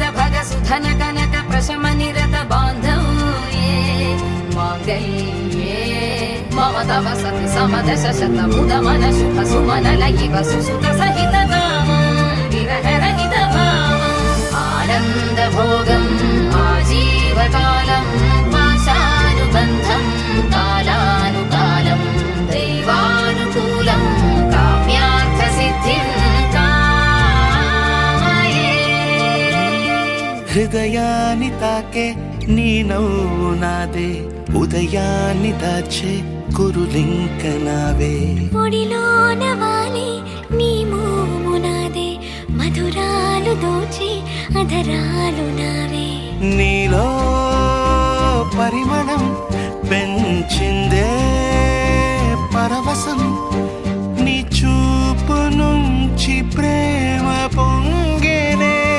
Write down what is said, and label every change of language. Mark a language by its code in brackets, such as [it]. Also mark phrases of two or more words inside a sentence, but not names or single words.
[sa] भग सुधन कनक प्रशम निरत बान्धव्ये माङ्गल्ये मम तव सति समदश शत मुद मन शुभ सुमन लयिव सुसुत सहित विरह रहित आनन्द भोगम् आजीवकालम् पाशानुबन्धं कालानुकालं दैवानुकूलं काम्यार्थसिद्धिं कामये [te] హృదయాని తాకే నీ నవ్వు నాదే ఉదయాన్ని దాచే కురులింక నావే ఒడిలోన వాలి నీ మోము నాదే మధురాలు దోచి అధరాలు నావే నీలో పరిమళం పెంచిందే పరవశం నీ చూపు నుంచి ప్రేమ పొంగేనే